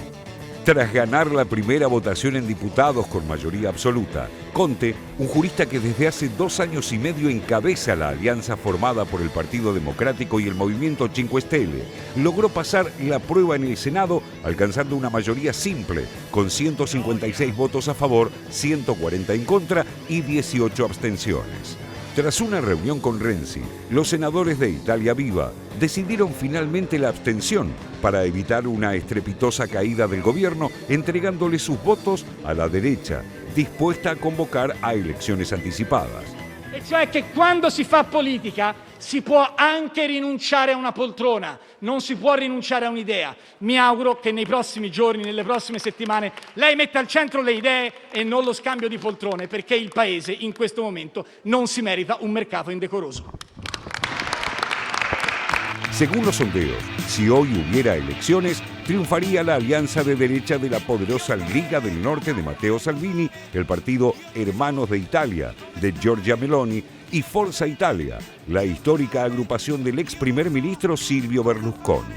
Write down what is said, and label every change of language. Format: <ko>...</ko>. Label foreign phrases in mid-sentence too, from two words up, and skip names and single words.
<es>Tras ganar la primera votación en diputados con mayoría absoluta, Conte, un jurista que desde hace 2 años y medio encabeza la alianza formada por el Partido Democrático y el Movimiento 5 Stelle, logró pasar la prueba en el Senado alcanzando una mayoría simple, con 156 votos a favor, 140 en contra y 18 abstenciones. Tras una reunión con Renzi, los senadores de Italia Viva decidieron finalmente la abstención para evitar una estrepitosa caída del gobierno, entregándole sus votos a la derecha, dispuesta a convocar a elecciones anticipadas.</es> <it>E cioè che quando si fa politica si può anche rinunciare a una poltrona, non si può rinunciare a un'idea. Mi auguro che nei prossimi giorni, nelle prossime settimane, lei metta al centro le idee e non lo scambio di poltrone, perché il Paese in questo momento non si merita un mercato indecoroso.</it> <es>Según los sondeos, si hoy hubiera elecciones, triunfaría la alianza de derecha de la poderosa Liga del Norte de Matteo Salvini, el partido Hermanos de Italia de Giorgia Meloni y Forza Italia, la histórica agrupación del ex primer ministro Silvio Berlusconi.</es>